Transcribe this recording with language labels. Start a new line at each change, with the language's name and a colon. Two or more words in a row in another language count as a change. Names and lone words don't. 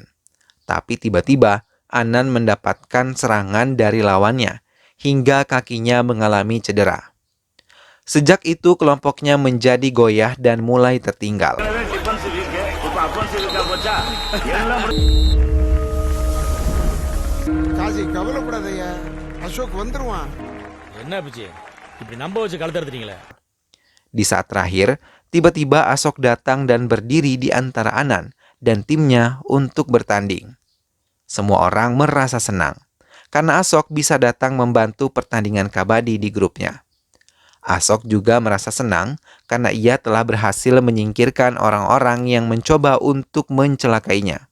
Indonesian: Tapi tiba-tiba, Anan mendapatkan serangan dari lawannya, hingga kakinya mengalami cedera. Sejak itu, kelompoknya menjadi goyah dan mulai tertinggal.
Tamil: காசி கவலைப்படாதய்யா, அசோக் வந்துருவான். என்ன பிச்சு இப்படி நம்ப வச்சு கழுத்தறுத்துறீங்களே.
Indonesian: Di saat terakhir, tiba-tiba Ashok datang dan berdiri di antara Anan dan timnya untuk bertanding. Semua orang merasa senang, karena Ashok bisa datang membantu pertandingan kabadi di grupnya. Ashok juga merasa senang karena ia telah berhasil menyingkirkan orang-orang yang mencoba untuk mencelakainya.